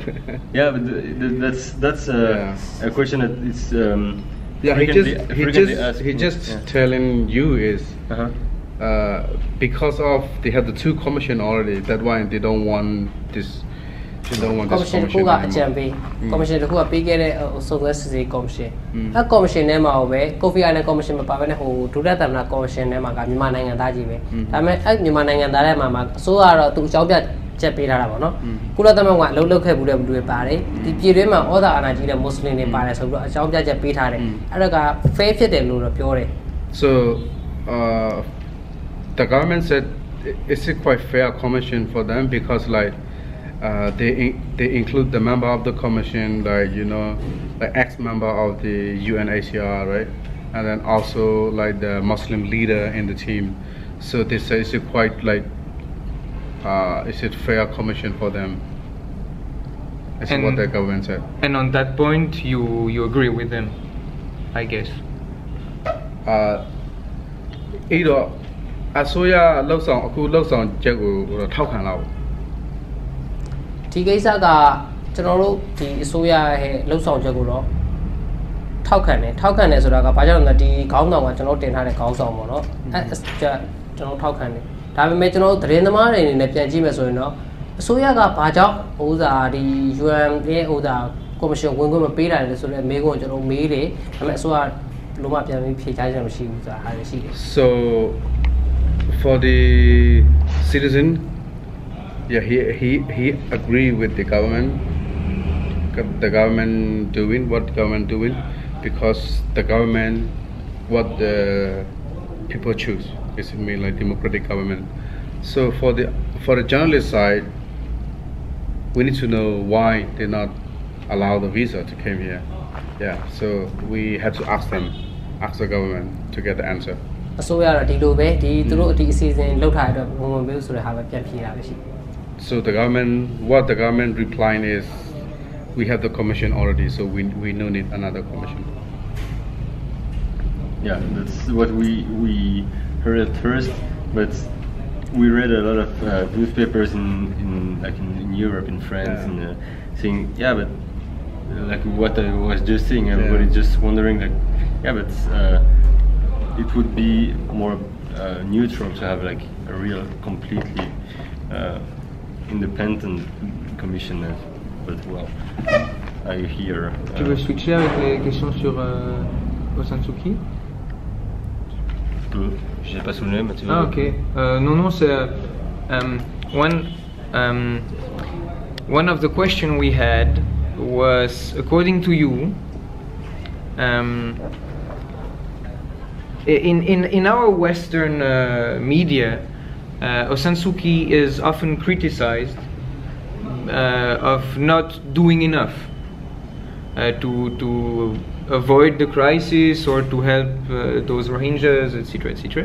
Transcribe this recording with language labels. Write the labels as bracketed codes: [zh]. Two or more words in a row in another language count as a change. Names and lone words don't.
[en] Yeah, but that's a question that is he just telling you is because of they have the 2 commission already. That's why they don't want this. They don't want this commission anymore. [my] Commission တခုကပြီးခဲ့တဲ့စုံစမ်းစစ်ဆေး commission အဲ့ commission ထဲမှာပဲ Kofi Island commission မပါဘဲနဲ့ဟိုဒုတိယသမ္မတ commission ထဲမှာကမြန်မာနိုင်ငံသားကြီးပဲဒါပေမဲ့အဲ့မြန်မာနိုင်ငံသားထဲမှာအစိုးရကတော့သူအကြောင်းပြချက်ပေးထားတာပေါ့နော်ကုလသမဂ္ဂကအလုပ်လုပ်ခဲ့ဘူးတဲ့လူတွေပါတယ်ဒီပြည်တွင်းမှာဩဇာအာဏာကြီးတဲ့မွတ်စလင်တွေပါတယ်ဆိုပြီးတော့အကြောင်းပြချက်ပေးထားတယ်အဲ့ဒါက fair ဖြစ်တယ်လို့တော့ပြောတယ် [en] So the government said it's a quite fair commission for them because like they include the member of the commission, like the ex-member of the UNHCR, right, and then also like the Muslim leader in the team. So they say it's a quite like it's a fair commission for them. That's what the government said. And on that point, you agree with them, I guess. [my] အဲ့တော့အစိုးရလှုပ်ဆောင်အခုလှုပ်ဆောင်ချက်ကိုထောက်ခံလား ဒီကိစ္စကကျွန်တော်တို့ဒီအစိုးရရဲ့လှုပ်ဆောင်ချက်ကိုတော့ထောက်ခံတယ်ဆိုတာကဘာကြောင့်လဲဒီခေါင်းဆောင်ကကျွန်တော်တင်ထားတဲ့ခေါင်းဆောင်ပေါ့နော်အဲကျွန်တော်ထောက်ခံတယ်ဒါပေမဲ့ကျွန်တော်တို့သတင်းသမားတွေအနေနဲ့ပြန်ကြည့်မယ်ဆိုရင်တော့အစိုးရကဘာကြောင့်ဥစားဒီ UN ရဲ့ဥစားကော်မရှင်ဝင်ခွင့်မပေးတာလဲဆိုတော့မေးခွန်းကျွန်တော်မေးတယ်ဒါပေမဲ့အစိုးရလုံးဝပြန်ပြီးဖြေချခြင်းမရှိဘူးဆိုတာဟာရှိတယ် [en] So for the citizen yeah he agree with the government doing what the government doing because the government what the people choose is mean like democratic government so for the journalist side we need to know why they not allow the visa to come here yeah so we had to ask the government to get the answer [my] အစိုးရတော့ဒီလိုပဲဒီသူတို့ဒီအစီအစဉ်လောက်ထားတဲ့အတွက်ဝင်ပေးဆိုတဲ့ဟာပဲပြန်ဖြေတာပဲရှိ [en] So what the government replying is, we have the commission already, so we no need another commission. Yeah, that's what we heard at first, but we read a lot of newspapers in Europe, in France, and saying, yeah, but like what I was just saying, everybody just wondering like, yeah, but it would be more neutral to have like a real, completely. Independent commissioner, but well, I hear. [fr] Tu veux switcher avec les questions sur Aung Suu Kyi? J'ai pas souvenir, mais tu veux. Ah ok. Non, c'est [en] one of the questions we had was according to you. In our Western media. Aung San Suu Kyi is often criticized of not doing enough to avoid the crisis or to help those Rohingyas, etc., etc.